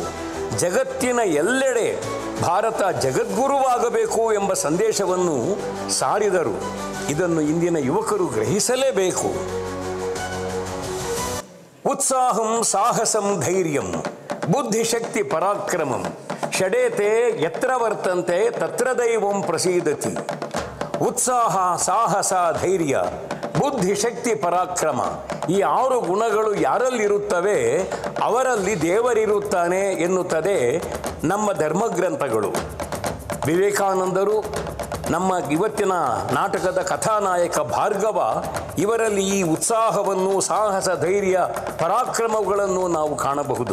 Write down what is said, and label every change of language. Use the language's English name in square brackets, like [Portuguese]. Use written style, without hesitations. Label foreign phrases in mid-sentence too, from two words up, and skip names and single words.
[Kannada] ಜಗತ್ತಿನ ಎಲ್ಲೆಡೆ ಭಾರತ ಜಗದ್ಗುರುವಾಗಬೇಕು ಎಂಬ ಸಂದೇಶವನ್ನು ಸಾರಿದರು. ಇದನ್ನು ಇಂದಿನ ಯುವಕರು ಗ್ರಹಿಸಲೇಬೇಕು. [Sanskrit] ಉತ್ಸಾಹಂ ಸಾಹಸಂ ಧೈರ್ಯಂ ಬುದ್ಧಿಶಕ್ತಿ ಪರಾಕ್ರಮಂ ಷಡೇತೆ ಯತ್ರ ವರ್ತಂತೆ ತತ್ರ ದೈವಂ ಪ್ರಸೀದತಿ. [Kannada] ಉತ್ಸಾಹ, ಸಾಹಸ, ಧೈರ್ಯ, ಬುದ್ಧಿಶಕ್ತಿ, ಪರಾಕ್ರಮ ಈ 6 ಗುಣಗಳು ಯಾರಲ್ಲಿರುತ್ತವೆ ಅವರಲ್ಲಿ ದೇವರಿರುತ್ತಾನೆ ಎನ್ನುತ್ತದೆ ನಮ್ಮ ಧರ್ಮಗ್ರಂಥಗಳು. ವಿವೇಕಾನಂದರು, ನಮ್ಮ ಇವತ್ತಿನ ನಾಟಕದ ಕಥಾನಾಯಕ ಭಾರ್ಗವ, ಇವರಲ್ಲಿ ಈ ಉತ್ಸಾಹವನ್ನು, ಸಾಹಸ, ಧೈರ್ಯ, ಪರಾಕ್ರಮಗಳನ್ನು ನಾವು ಕಾಣಬಹುದು.